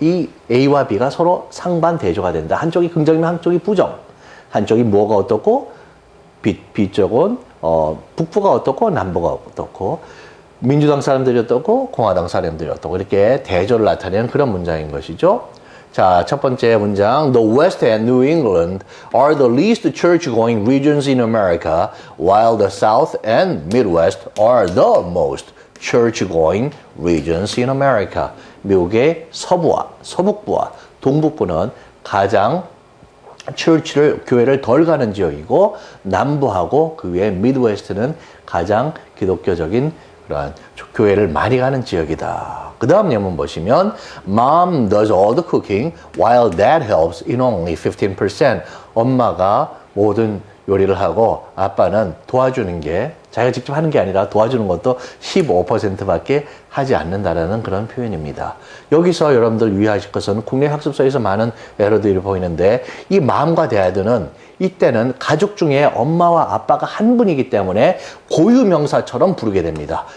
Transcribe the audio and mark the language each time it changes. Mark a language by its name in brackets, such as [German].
[Korean] 이 A와 B가 서로 상반 대조가 된다. 한쪽이 긍정이면 한쪽이 부정. 한쪽이 뭐가 어떻고 B쪽은 북부가 어떻고 남부가 어떻고 민주당 사람들이 어떻고 공화당 사람들이 어떻고 이렇게 대조를 나타내는 그런 문장인 것이죠. 자, 첫 번째 문장. [English] The West and New England are the least church-going regions in America, while the South and Midwest are the most church-going regions in America. [Korean] 미국의 서부와 서북부와 동북부는 가장 교회를 덜 가는 지역이고 남부하고 그 위에 미드웨스트는 가장 기독교적인 그러한 교회를 많이 가는 지역이다. 그 다음 예문 보시면 [English] Mom does all the cooking while Dad helps in only 15%. [Korean] 엄마가 모든 요리를 하고 아빠는 도와주는 게 자기가 직접 하는 게 아니라 도와주는 것도 15%밖에 하지 않는다라는 그런 표현입니다. 여기서 여러분들 유의하실 것은 국내 학습서에서 많은 에러들이 보이는데 이 Mom과 Dad는 이때는 가족 중에 엄마와 아빠가 한 분이기 때문에 고유명사처럼 부르게 됩니다.